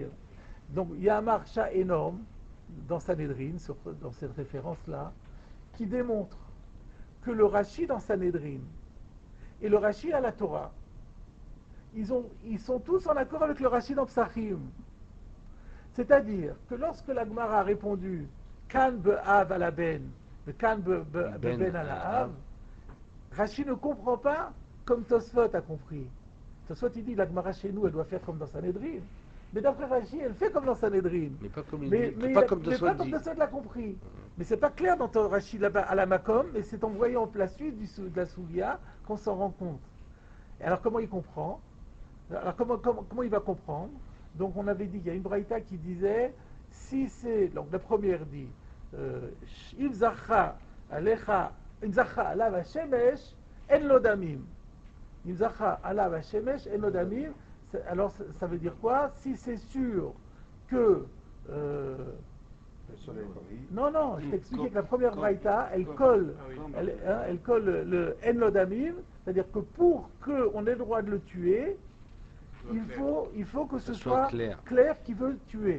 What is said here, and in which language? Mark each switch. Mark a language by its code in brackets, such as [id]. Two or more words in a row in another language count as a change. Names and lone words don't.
[fr] Donc il y a un marcha énorme dans Sanhedrin, dans cette référence-là, qui démontre que le Rashi dans Sanhedrin et le Rashi à la Torah, ils sont tous en accord avec le Rashi dans Psachim. C'est-à-dire que lorsque la Gemara a répondu [he] כאן באב על בן, כאן בבן על אב, [fr] Rashi ne comprend pas comme Tosfot a compris. Tosfot il dit la Gemara chez nous elle doit faire comme dans Sanhedrin. Mais d'après Rashi, elle fait comme dans Sanhedrin. Mais pas comme Tosfot l'a compris. Mais c'est pas clair dans ton Rashi là-bas à la Makom, mais c'est en voyant la suite de la Soulia qu'on s'en rend compte. Et alors comment il comprend? Alors comment il va comprendre? Donc on avait dit, il y a une braïta qui disait, si c'est, donc la première dit, [he] אם זכה עליך, אם זכה עליו השמש, אין לו דמים. אם זכה עליו השמש, אין לו דמים. [fr] Alors ça veut dire quoi? Si c'est sûr que... Le soleil brille. Non, non, je t'expliquais que la première braïta, elle colle, elle colle le [he] אין לו דמים, [fr] c'est-à-dire que pour qu'on ait le droit de le tuer, il faut que ce soit clair qui veut le tuer.